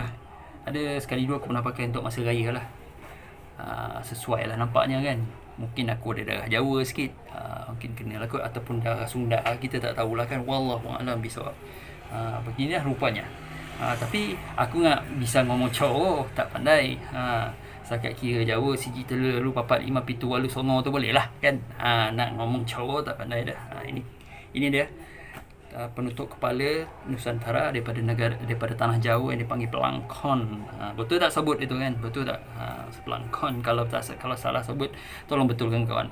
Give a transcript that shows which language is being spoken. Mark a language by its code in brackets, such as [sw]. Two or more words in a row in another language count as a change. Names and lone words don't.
[ms] Ada sekali dua aku pernah pakai untuk masa raya lah. Sesuai lah nampaknya kan. Mungkin aku ada darah Jawa sikit, mungkin kena lah kot, ataupun darah Sunda, kita tak tahulah kan. [ar] والله أعلم بالصواب. [ms] Beginilah rupanya. Tapi aku nak [jv] bisa ngomong [ms] Jawa, tak pandai. Setakat kira Jawa, [jv] siji telu lalu papat lima pitu walu songo [ms] tu boleh lah kan. Nak ngomong Jawa tak pandai dah. Ini dia penutup kepala Nusantara daripada tanah Jawa yang dipanggil pelangkon. Betul tak sebut itu kan? Betul tak? Pelangkon. Kalau salah sebut, tolong betulkan kawan.